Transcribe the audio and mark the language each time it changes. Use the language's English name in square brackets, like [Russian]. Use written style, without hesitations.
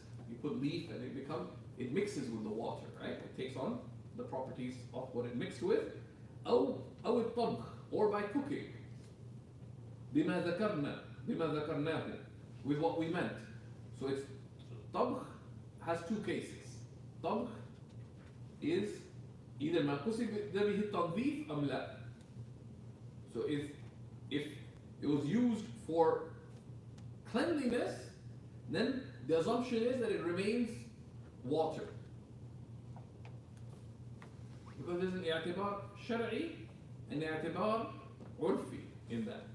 [English] You put leaf and it mixes with the water, right? It takes on the properties of what it mixed with. [Arabic] أو الطبخ, [English] or by cooking. [Arabic] بما ذكرناه, [English] with what we meant. So it's طبخ has two cases. [Arabic] طبخ [English] is either [Arabic] ما قصد به التنظيف أم لا. [English] So if it was used for cleanliness, then the assumption is that it remains water. Because there's an [Arabic] اعتبار شرعي [English] and [Arabic] اعتبار عرفي [English] in that.